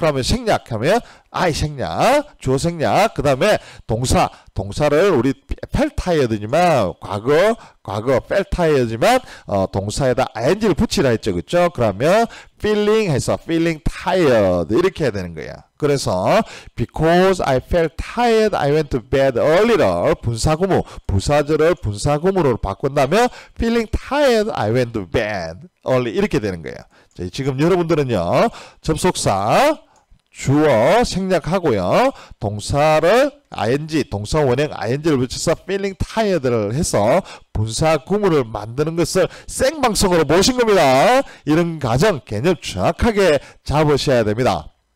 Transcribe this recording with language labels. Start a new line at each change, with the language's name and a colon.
Korean: 그러면 생략하면 I 생략, 주어 생략. 그 다음에 동사를 우리 felt tired지만 과거 felt tired지만 동사에다 ing를 붙이라 했죠, 그죠? 그러면 feeling 해서 feeling tired 이렇게 해야 되는 거야. 그래서
English: because I felt tired, I went to bed early를
Korean: 분사구문, 부사절을 분사구문으로 바꾼다면
English: feeling tired, I went to bed early
Korean: 이렇게 되는 거예요. 자, 지금 여러분들은요 접속사 주어 생략하고요 동사를 ing 동사 원형 ing를 붙여서 feeling tired를 해서 분사 구문을 만드는 것을 생방송으로 모신 겁니다. 이런 가정 개념 정확하게 잡으셔야 됩니다.